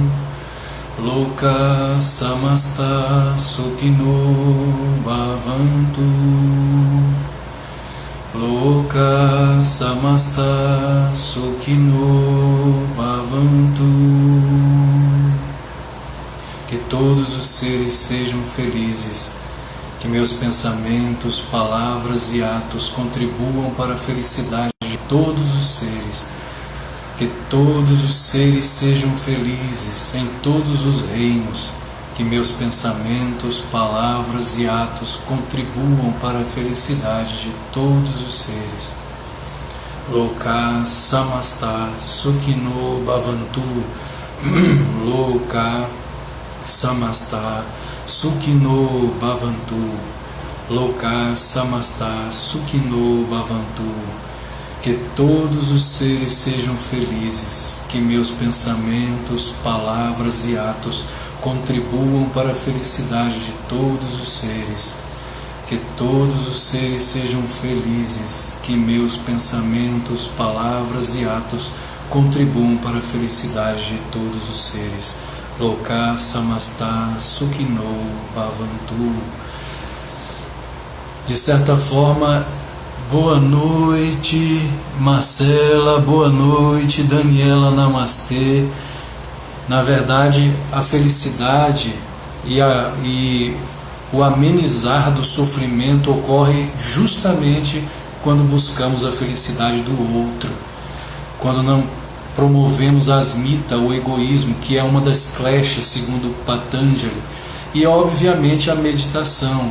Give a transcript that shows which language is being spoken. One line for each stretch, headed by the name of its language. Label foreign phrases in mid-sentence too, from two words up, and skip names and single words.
Sanskrit: Loka samasta sukhino bhavantu. Loka samasta sukhino bhavantu.
Portuguese: todos os seres sejam felizes, que meus pensamentos, palavras e atos contribuam para a felicidade de todos os seres, que todos os seres sejam felizes em todos os reinos, que meus pensamentos, palavras e atos contribuam para a felicidade de todos os seres.
Sanskrit: Loka samasta sukhino bhavantu. Loka samasta sukhino bhavantu. Loka samasta sukhino bhavantu.
Portuguese: Que todos os seres sejam felizes, que meus pensamentos, palavras e atos contribuam para a felicidade de todos os seres. Que todos os seres sejam felizes, que meus pensamentos, palavras e atos contribuam para a felicidade de todos os seres.
Sanskrit: Loka samasta sukhino bhavantu.
Portuguese: De certa forma, boa noite, Marcela, boa noite, Daniela, namastê. Na verdade, a felicidade e o amenizar do sofrimento ocorre justamente quando buscamos a felicidade do outro, quando não promovemos a asmita, o egoísmo, que é uma das kleshas, segundo Patanjali, e obviamente a meditação.